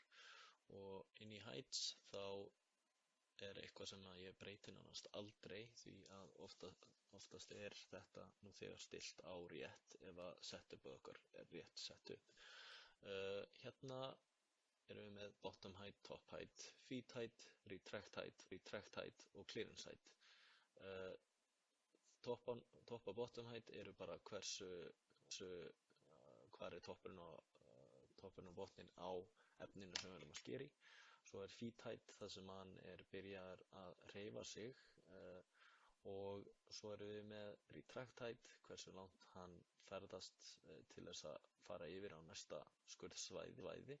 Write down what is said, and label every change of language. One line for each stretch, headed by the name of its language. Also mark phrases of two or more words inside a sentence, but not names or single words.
Icelandic: Og inn í Heights þá er eitthvað sem að ég breyti nánast aldrei því að oftast er þetta nú þegar stillt á rétt ef að setupið okkar er rétt setup. Hérna erum við með
English: bottom height, top height, feet height, retract height
Icelandic: og
English: clearance height.
Icelandic: Top og
English: bottom height
Icelandic: eru bara hvar er toppurinn og botninn á efninu sem við erum að skera í. Svo er
English: feet height
Icelandic: þar sem hann byrjar að hreyfa sig og svo erum við með
English: retract height,
Icelandic: hversu langt hann ferðast til þess að fara yfir á næsta skurðsvæði.